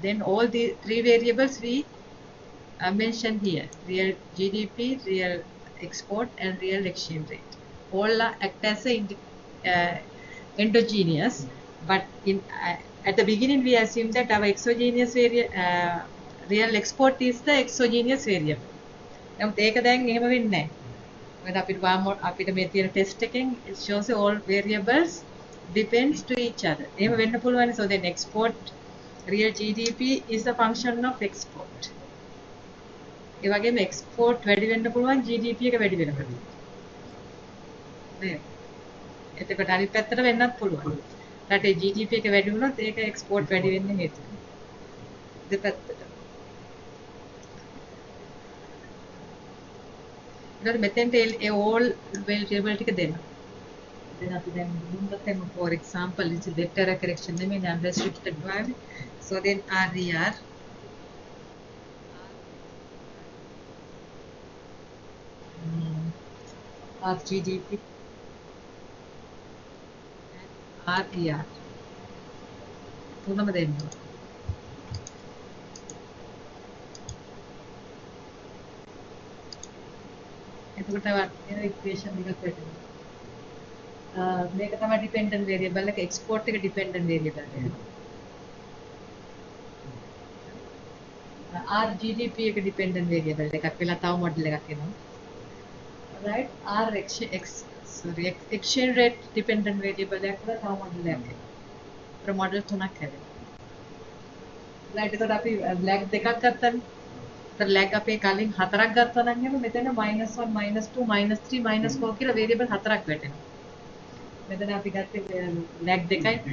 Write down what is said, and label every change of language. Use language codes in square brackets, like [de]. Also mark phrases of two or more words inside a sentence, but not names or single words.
[en] Then all the three variables we mentioned here: real GDP, real export, and real exchange rate. All act as endogenous. But at the beginning, we assume that our exogenous real export is the exogenous variable. Now, take [si] දැන් එහෙම වෙන්නේ නැහැ. මොකද අපිට මේ තියෙන ටෙස්ට් එකෙන් [en] it shows all variables depends to each other. [si] එහෙම වෙන්න පුළුවන්. [en] So then export real GDP is a function of export. [si] ඒ වගේම export වැඩි වෙන්න පුළුවන් GDP එක වැඩි වෙනකොට. නේද? එතකොට අනිත් පැත්තට වෙන්නත් පුළුවන්. රටේ GDP එක වැඩි වුණොත් ඒක export වැඩි වෙන්න හේතුව. දෙපැත්තට. ඊට මෙතෙන්ට ඒ [en] all variable [si] ටික දෙනවා. [en] Then [si] අපි දැන් දුන්නත් [en] for example it's a vector correction නෙමෙයි unrestricted var. So then RER GDP and RER [si] තුනම දෙන්නවා. එතකොට වෙන ඉක්වේෂන් එකක් වෙනවා. මේක තමයි [en] dependent variable [si] එක export එක [en] dependent variable [si] එක. R GDP එක [en] dependent variable [si] එකක් වෙලා තව model එකක් එනවා. Right? R exchange rate [en] dependent variable [si] එකක් වෙලා තව model එකක් එනවා. ඒතර model තුනක් හැදෙනවා. right එතකොට අපි lag දෙකක් ගත්තනේ. ඒතර lag අපේ කලින් හතරක් ගත්තා නම් එහෙම මෙතන -1 -2 -3 -4 කියලා variable හතරක් වැටෙනවා. මෙතන අපි ගත්තේ lag දෙකයි.